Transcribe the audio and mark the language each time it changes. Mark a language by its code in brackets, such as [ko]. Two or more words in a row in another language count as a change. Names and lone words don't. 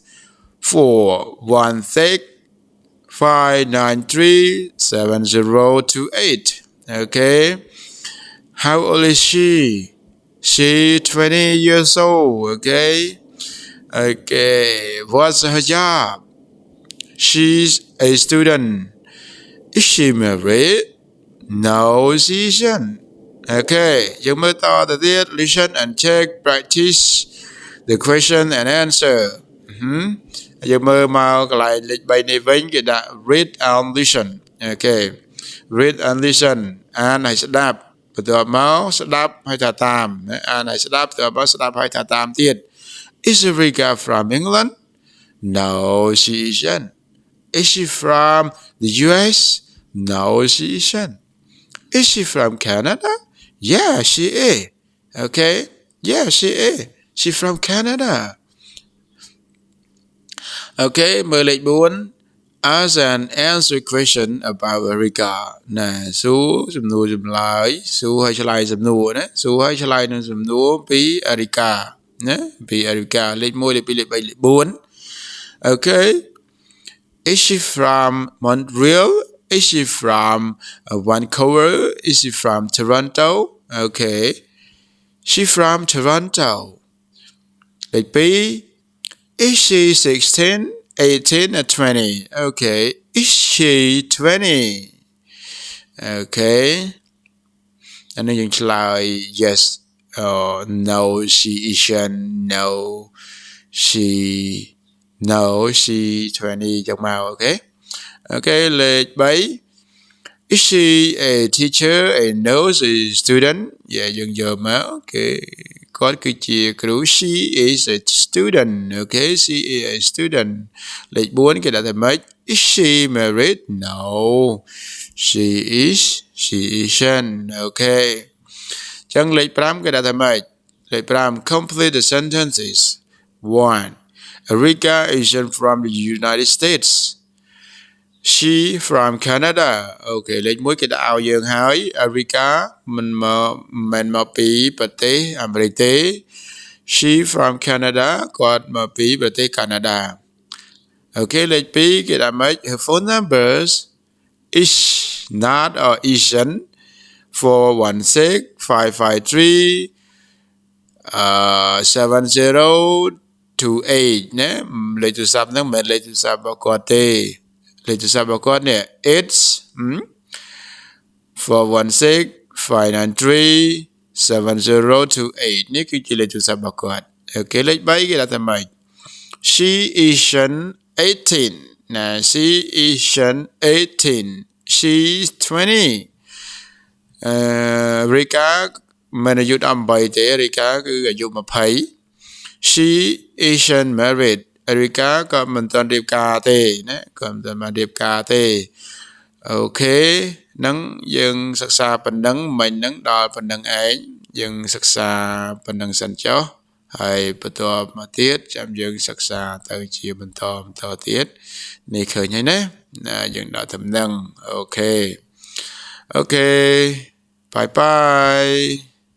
[en] 416-593-7028 okay how old is she 20 years old okay what's her job she's a student is she married no she isn't okay [km] យើងមើលតទៅទៀត [en] listen and check practice the question and answer [km] យើងមើលមកកន្លែងលេខ3នេះវិញគេដាក់ [en] read and listen okay read and listen [km] អានឲ្យស្ដាប់បន្ទាប់មកស្ដាប់ឲ្យថាតាមអានឲ្យស្ដាប់បន្ទាប់មកស្ដាប់ឲ្យថាតាមទៀត [en] Is Erika from England? No, she isn't. Is she from the US? No, she isn't. Is she from Canada? Yeah, she is. Okay? Yeah, she is. She's from Canada. [km] Okay, មើលលេខ4 [en] Ask and answer question about Erika [km] ណាសួរសំណួរចម្លើយសួរឲ្យឆ្លើយសំ ណួរណាសួរឲ្យឆ្លើយនឹងសំណួរពី Erika ណាពី Erika លេ [en] ខ1លេខ2លេខ3លេខ4 Okay is she from Montreal is she from Vancouver is she from Toronto Okay she from Toronto លេខ2 is she 16 18 or 20 Okay is she 20 Okay [km] អានេះយើងឆ្លើយ [en] yes no she isn't no she [km] 20 ចឹងមកអូខេលេខ3 [en] is she a teacher a nurse a student [km] យើងយកមកអូខេគាត់គឺជាគ្រូ [en] she is a student okay she is a student [km] លេខ4គេដាក់ថាម៉េច [en] is she married no she isn't okay [km] ចឹងលេខ5គេដាក់ថាម៉េចលេខ5 [en] complete the sentences [km] 1 [en] Erika isn't from the United States she from Canada okay [km] លេខ1គេដាក់ឲ្យយើងហើយ Erika មិនមកពីប្រទេសអាមេរិកទេ [en] she from Canada [km] គាត់មកពីប្រទេសកាណាដា Okay លេខ2គេដាក់ម៉េច [en] her phone numbers is not or isn't [km] 416 553 7028 ណាលេខទូរស័ព្ទហ្នឹងមិនមែនលេខទូរស័ព្ទរបស់គាត់ទេលេខទូរស័ព្ទរបស់គាត់នេះ it's 416 593 7028 នេះគឺជាលេខទូរស័ព្ទរបស់គាត់អូខេលេខ3គេដាក់ថាម៉េច [en] she isn't 18 [km] ណា [en] she isn't 18 she's [km] 20 រីកាមិនអាយុ18ទេរីកាគឺអាយុ20 [en] she isn't married [km] រីកា ក៏មិនទាន់រៀបការទេណាក៏មិនទាន់បានរៀបការទេអូខេនឹងយើងសិក្សាប៉ុណ្ណឹងមិញហ្នឹងដល់ប៉ុណ្ណឹងឯងយើងសិក្សាប៉ុណ្ណឹងសិនចុះហើយបន្តមកទៀតចាំយើងសិក្សាទៅជាបន្តទៀតនេះឃើញហើយណាយើងដល់ដំណឹងអូខេ [en] bye bye